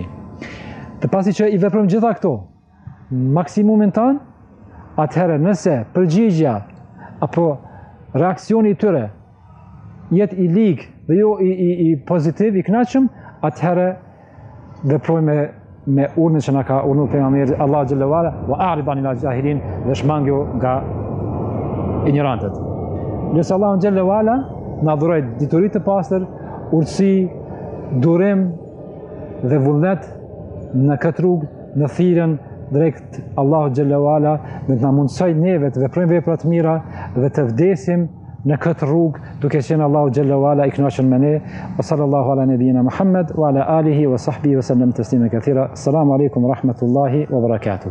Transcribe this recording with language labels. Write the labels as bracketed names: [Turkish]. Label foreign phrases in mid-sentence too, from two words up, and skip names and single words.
[Albanian] Të pasi që i veprojmë gjitha këto, maksimumin tanë, atëherë nëse përgjigja apo reakcioni i tyre jetë i ligë dhe jo i pozitiv, i kënaqshëm, atëherë veprojmë me urdhën që na ka urdhëruar pejgamberi Allahu [Arabic] جل وعلا, وأعرض عن الجاهلين, [Albanian] dhe shmangju nga ignorantët. Nëse Allahu [Arabic] جل وعلا [Albanian] na dhuroj dituri të pastër, urtësi, durim dhe vullnet në këtë rrugë, në thirrjen drejt Allahu [Arabic] جل وعلا, [Albanian] dhe të na mundsoj neve të veprojmë vepra të mira dhe të vdesim në këtë rrugë duke qenë Allahu [Arabic] جل وعلا [Albanian] i kënaqur me ne. [Arabic] وصلى الله على نبينا محمد وعلى آله وصحبه وسلم تسليما كثيرا. السلام عليكم ورحمة الله وبركاته.